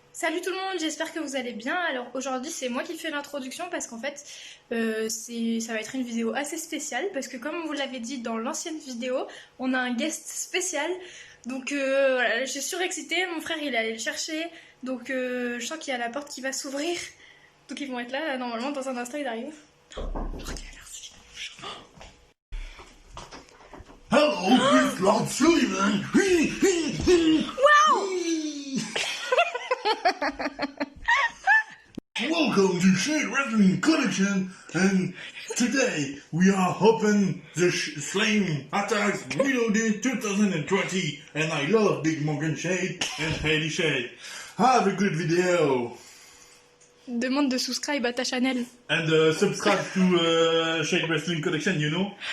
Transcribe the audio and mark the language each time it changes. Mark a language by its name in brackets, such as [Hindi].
[French] Salut tout le monde, j'espère que vous allez bien. Alors aujourd'hui c'est moi qui fais l'introduction parce qu'en fait ça va être une vidéo assez spéciale parce que comme on vous l'avait dit dans l'ancienne vidéo, on a un guest spécial. Donc voilà, je suis surexcitée, mon frère il est allé le chercher, donc je sens qu'il y a la porte qui va s'ouvrir. Donc ils vont être là, normalement dans un instant il arrive. Oh, regardez, merci. [English] Hello, it's Lord Sullivan. Wow! Welcome to Shade Wrestling Collection, and today we are open the Flame Attacks Reloaded 2020, and I love Big Morgan Shade and Heidi Shade. Have a good video, [French] Demande de subscribe à ta channel. [English] and subscribe to Shade Wrestling Collection, you know.